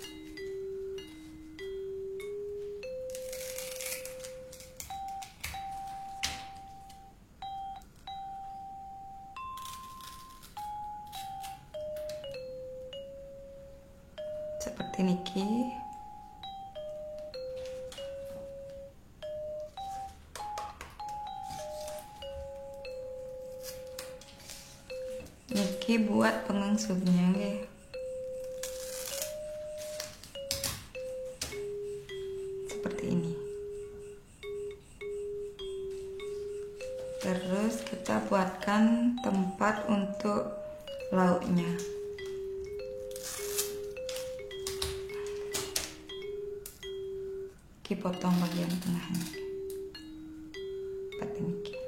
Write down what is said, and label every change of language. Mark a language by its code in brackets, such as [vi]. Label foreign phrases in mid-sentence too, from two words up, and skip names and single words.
[id] Seperti niki. Niki buat pengengsubnya nggih. Seperti ini. Terus kita buatkan tempat untuk lauknya. Potong bagian tengahnya seperti ini.